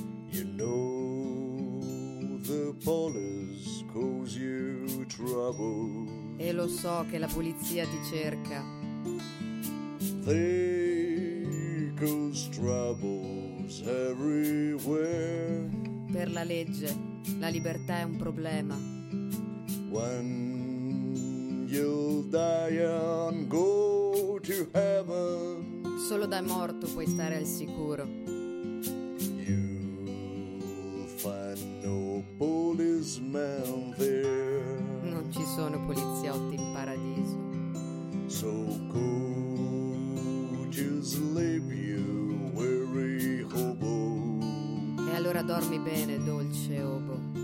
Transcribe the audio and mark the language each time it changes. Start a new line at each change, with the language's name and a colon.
English: You know the police cause you trouble.
Italian: E lo so che la polizia ti cerca.
English: They cause troubles everywhere.
Italian: Per la legge, la libertà è un problema.
English: When you'll die and go to heaven.
Italian: Solo da morto puoi stare al sicuro.
English: You'll find no policeman there.
Italian: Non ci sono poliziotti in paradiso.
English: So could you sleep, you weary hobo.
Italian: E allora dormi bene, dolce hobo.